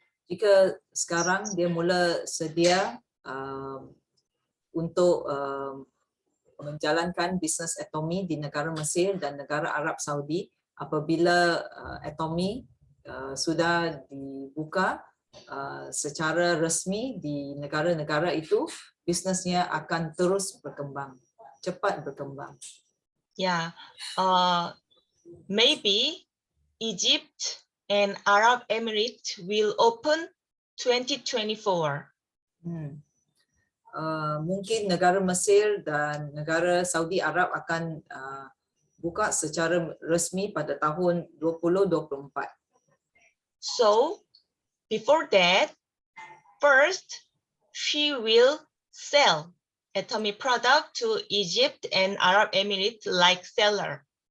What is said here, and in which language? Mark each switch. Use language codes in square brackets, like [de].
[ms] Jika sekarang dia mula sedia untuk menjalankan bisnes Atomy di negara Mesir dan negara Arab Saudi, apabila Atomy sudah dibuka secara resmi di negara-negara itu, bisnesnya akan terus berkembang, cepat berkembang. [en] Yeah, maybe Egypt and Arab Emirates will open 2024. [ms] Mungkin negara Mesir dan negara Saudi Arab akan buka secara resmi pada tahun 2024. [en] So before that, first she will sell Atomy product to Egypt and Arab Emirates like seller.